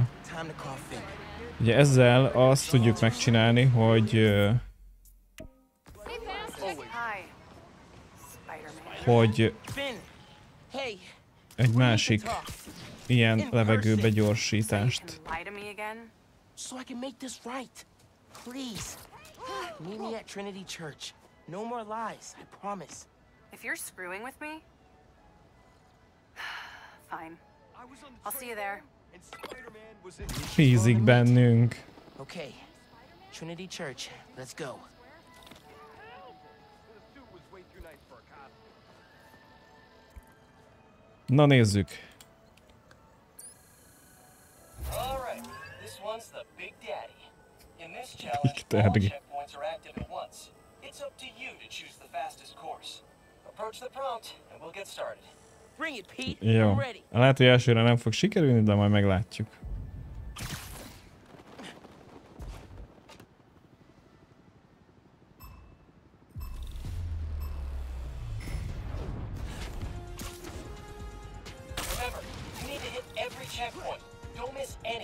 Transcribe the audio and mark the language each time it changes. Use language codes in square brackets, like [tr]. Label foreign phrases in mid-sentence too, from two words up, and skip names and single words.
[hu] Ugye ezzel azt tudjuk megcsinálni, hogy egy másik ilyen levegőbe gyorsítást. [en] So I can make this right. Please. Meet me at Trinity Church. No more lies, I promise. If you're screwing with me, fine. I'll see you there. [hu] Bízik bennünk. [en] Okay. Trinity Church, let's go. [hu] Na nézzük. [en] The Big Daddy. In this challenge, all checkpoints are active at once. It's up to you to choose the fastest course. Approach the prompt, and we'll get started. Bring it, Pete. [hu] Jó. Lehet, hogy elsőre nem fog sikerülni, de majd meglátjuk. [en] Remember, you need to hit every checkpoint. Don't miss any.